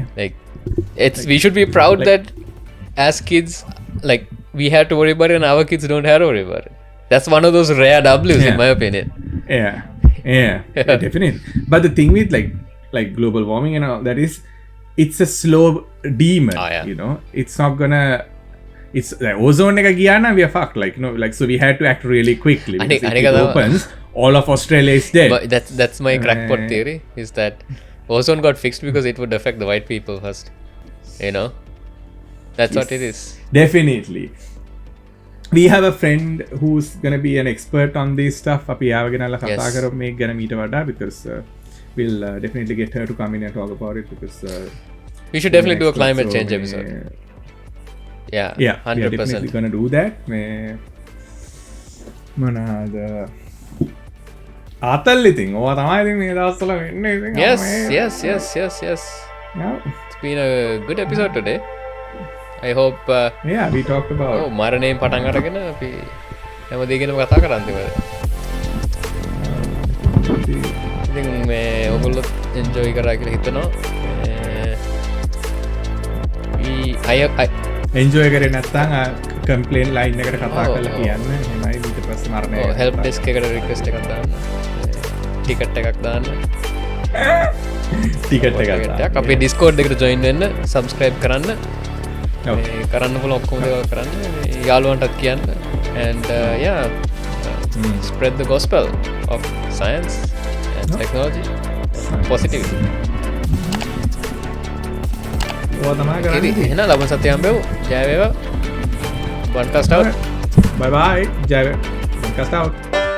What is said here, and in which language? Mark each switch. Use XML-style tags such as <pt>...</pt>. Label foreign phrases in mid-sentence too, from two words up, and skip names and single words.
<en>Like, we should be proud that as kids, like, we had to worry about it and our kids don't have to worry about it. That's one of those rare W's in my opinion. Yeah, definitely. But the thing with like global warming and all that is, it's a slow demon. You know, it's not gonna. It's like</en> <si>ozone එක ගියා නම්</si> <en>we are fucked. Like you know, like so we had to act really quickly. Because if it opens, all of Australia is dead. But that's my crackpot theory. Is that ozone got fixed because it would affect the white people first. You know, that's what it is. Definitely. We have a friend who's gonna be an expert on this stuff.</en> <si>අපි ආව ගෙනල්ලා කතා කරමු මේක ගැන මීට වඩා</si> <en>because we'll definitely get her to come in and talk about it because we should definitely do a climate change episode. Yeah, 100%. We are definitely gonna do that.</en> <si>මොනවාද ආතල් ඉතින් ඕවා තමයි ඉතින් මේ දවස්වල වෙන්නේ ඉතින්</si> <en>yes. Yeah. It's been a good episode today. I hope yeah, we talked about</en> <si>මරණයෙන් පටන් අරගෙන අපි හැම දෙයකම කතා කරා අන්තිමට. ඉතින් මේ ඔයගොල්ලෝ enjoy කරා කියලා හිතනවා. enjoy කරේ නැත්නම්</si> <en>complaint line</en> <si>එකට කතා කරලා කියන්න. එහෙමයි ඊට පස්සේ මරණය.</si> <en>help desk</en> <si>එකට request එකක් දාන්න. ticket එකක් දාන්න. ticket එකක් දාන්න. අපේ Discord එකට join වෙන්න, subscribe කරන්න. කරන්න පුළුවන් ඔක්කොම දේවල් කරන්න. යාළුවන්ටත් කියන්න.</si> <en>And spread the gospel of science and technology positively.</en> <si>ඕවා තමයි කරන්නේ. එහෙනම් ලබන සතියේ හම්බෙමු. ජය වේවා.</si> <en>Buntcast out. Bye bye.</en> <si>ජය වේවා.</si> <en>Buntcast out.</en>